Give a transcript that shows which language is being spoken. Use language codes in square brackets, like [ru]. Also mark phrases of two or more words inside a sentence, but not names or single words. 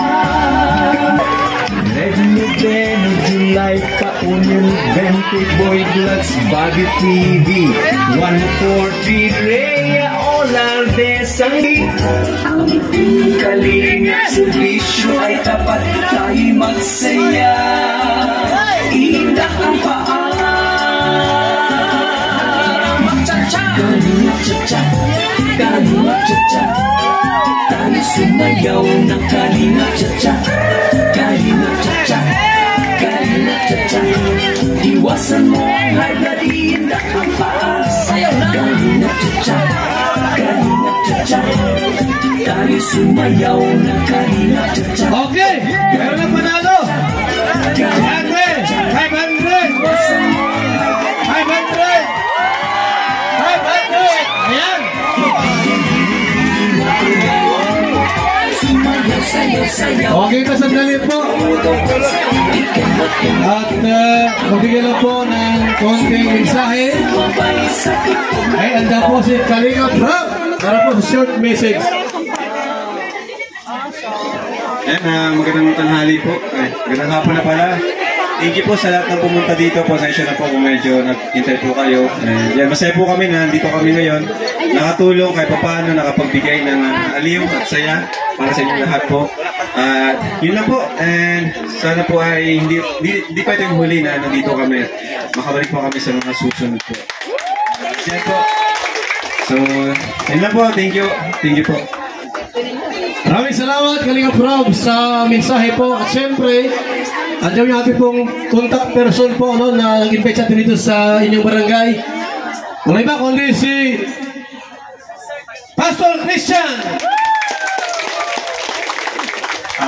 [tl] Red Noveno, July, Paunil, 20 Boy Bloods, Bobby TV, 143, Rhea, Olar de Sangki. Ang kalinga servisyo ay tapat, tayo magsaya. Iindak ang paa. Magcha-cha! Kalinga-cha-cha, kalinga-cha-cha. Tayo sumayaw ng kalinga-cha-cha. Kalinga-cha-cha, kalinga-cha-cha. Iwasan mo ang hybrid, iindak ang paa. Kalinga-cha-cha, kalinga-cha-cha. Tayo sumayaw ng kalinga-cha-cha. Okay, meron ng manalo. 500. 500. Ayan. Okay pa sandali po. At magbigay lang po ng konting mensahe. Ay, anda po si Kalinga Prab para po sa [en] short message. [tl] Ayan, magandang tanghali po. Ay, magandang hapon na pala. [en] Thank you [tl] po sa lahat ng pumunta dito. Pasensya na po kung medyo nag-intay po kayo. Yan, masaya po kami na nandito kami ngayon. Nakatulong kahit paano, nakapagbigay ng aliw at saya para sa inyong lahat po. At yun lang po. And sana po ay hindi pa ito yung huli na nandito kami. Makabalik po kami sa mga susunod po. Yan po. So, yun lang po. [en] Thank you. Thank you po. [tl] Maraming salamat Kalinga Prab sa mensahe po. At syempre, andiyan yung ating pong contact person po no, na nag-invite sa atin dito sa inyong barangay. Wala iba kundi si Pastor Christian.